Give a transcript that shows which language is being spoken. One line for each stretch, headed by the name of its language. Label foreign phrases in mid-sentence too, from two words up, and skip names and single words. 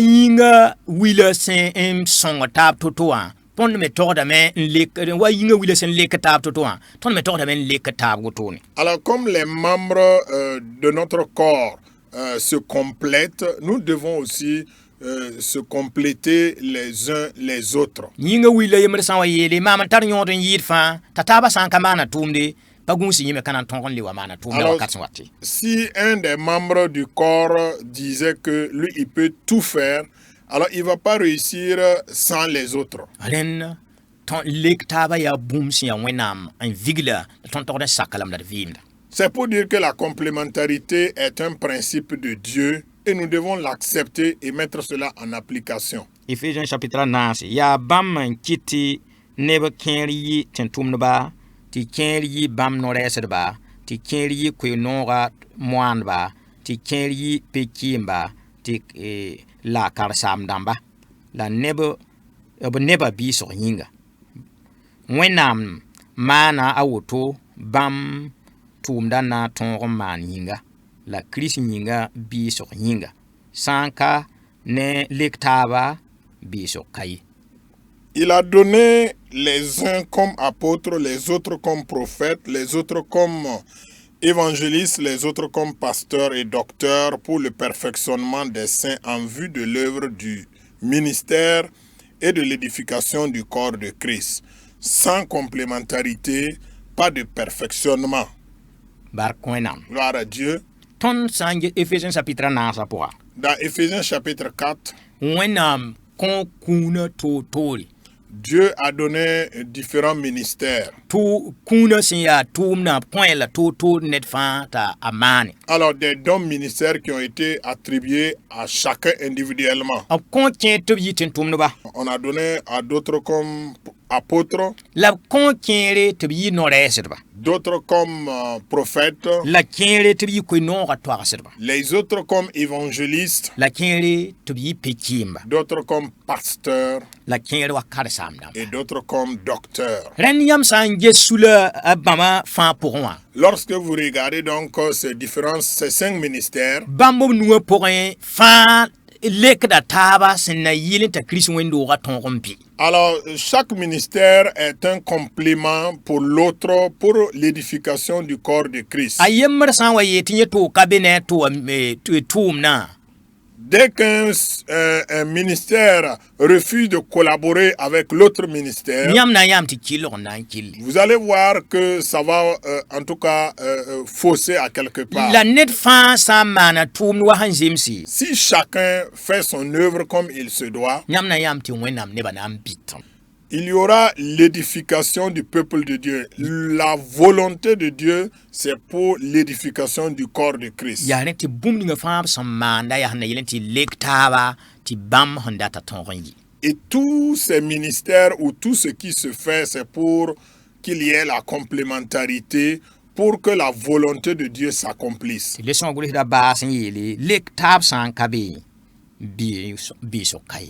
French: Alors comme les membres de notre corps se complètent, nous devons aussi se compléter les uns les autres.
Mossi: Yinga wila yemr san wa yele mama tar yõod n yɩɩd fãa t'a taaba sã n ka maana tʋʋmde pa gũusi yẽ me ka na n tõog n le wa maana tʋʋmde
French: Alors,
Mossi: wakat sẽn wat tɩ
French: si un des membres du corps disait que lui, il peut tout faire, alors il ne va pas réussir sans les autres.
Mossi: rẽnd lek taaba yaa bũmb sẽn yaa wẽnnaam n vigla la tõnd togd n sakame la d vɩɩmda.
French: C'est pour dire que la complémentarité est un principe de Dieu et nous devons l'accepter et mettre cela en application.
Mossi: Ephésiens chapitre 9 yaa bãmb n kɩt tɩ neb kẽer yɩ tẽn-tʋmdba tɩ kẽer yɩ bãmb no-rɛɛsdba tɩ kẽer yɩ koe-nooga moaandba tɩ kẽer yɩ pe-kɩɩmba tɩ la karsaam-dãmba la b neba biisg yĩnga. Wẽnnaam maana a woto bãmb tʋʋmda na n tõog n maan yĩnga la Kirist yĩnga biisg yĩnga sã n ka ne lek taaba biisg ka ye.
French: Il a donné les uns comme apôtres, les autres comme prophètes, les autres comme évangélistes, les autres comme pasteurs et docteurs pour le perfectionnement des saints en vue de l'œuvre du ministère et de l'édification du corps de Christ. Sans complémentarité, pas de perfectionnement.
Mossi: Bark wẽnnaam.
French: Gloire à Dieu.
Mossi: Tõnd sã n get Ephésiens chapitre 9 pʋga
French: Dans Éphésiens chapitre 4,
Mossi: wẽnnaam kõ kũunã toor-toore
French: Dieu a donné différents ministères.
Mossi: kũunã sẽn yaa tʋʋmdã põe la toor-toor ned fãa t'a a maane.
French: Alors, des dons ministères qui ont été attribués à chacun individuellement.
Mossi: B kõ kẽ tɩ b yɩ tẽn-tʋmdba
French: On a donné à d'autres comme apôtres,
Mossi: la b kõ kẽere tɩ b yɩ no-rɛɛsdba
French: d'autres comme prophètes,
Mossi: la kẽere tɩ b yɩ koe-noogã toagsdba
French: les autres comme évangélistes,
Mossi: la kẽere tɩ b yɩ pe-kɩɩmba
French: d'autres comme pasteurs
Mossi: la kẽere wa karsaam-dãmba.
French: et d'autres comme docteurs.
Mossi: Rẽnd yãmb sã n ges sula a bãmba fãa pʋgẽ wã
French: Lorsque vous regardez donc ces 5 ministères,
Mossi: bãmb b nuwã pʋgẽ fãa lekda taaba sẽn na yɩl n t'a Kirist wẽn-doogã tõog n bɩ.
French: alors chaque ministère est un complément pour l'autre pour l'édification du corps de Christ.
Mossi: A yembr sã n wa yee tɩ yẽ tʋʋg ka be ne a tʋʋmdã
French: Dès qu'un ministère refuse de collaborer avec l'autre ministère,
Mossi: yãmb na n yãmb tɩ kɩlg n na n kɩlle.
French: vous allez voir que ça va en tout cas fausser à quelque part.
Mossi: La ned fãa sã n maana tʋʋmd wa sẽn zemse
French: Si chacun fait son œuvre comme il se doit,
Mossi: yãmb na n yãmb tɩ wẽnnaam nebã na n bɩt.
French: il y aura l'édification du peuple de Dieu. La volonté de Dieu, c'est pour l'édification du corps de Christ.
Mossi: yaa rẽ tɩ bũmb ninga fãa b sẽn maanda yaa sẽn na yɩl tɩ lek taaba tɩ bãmb sẽn data tõog n yɩ.
French: Et tous ces ministères ou tout ce qui se fait, c'est pour qu'il y ait la complémentarité, pour que la volonté de Dieu s'accomplisse.
Mossi: Tɩ le sõg gʋlsda baas n yeele lek taab sã n ka be biisg ka ye.